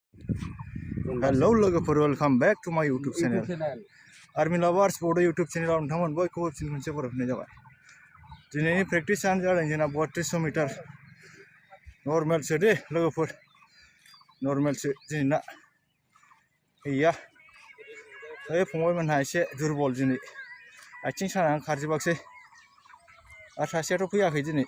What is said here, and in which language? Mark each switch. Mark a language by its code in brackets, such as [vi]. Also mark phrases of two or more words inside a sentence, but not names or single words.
[en] Hello Lwgwfwr, welcome back to my YouTube channel. Army lovers, Bodo YouTube channel [brx] नुंथांमोनहा बोइबो खनसे बरायनाय जाबाय. दिनैनि प्रेक्टिसआनो जादों जोंना 3200 मिटार नर्मेलसो दे लोगोफोर. नर्मेलसो दिनैना. गैया. फंबायमोनहा एसे दुरबल दिनै. आथिं सानानै खारजोबाखसै. आरो सासेयाथ' फैयाखै दिनै.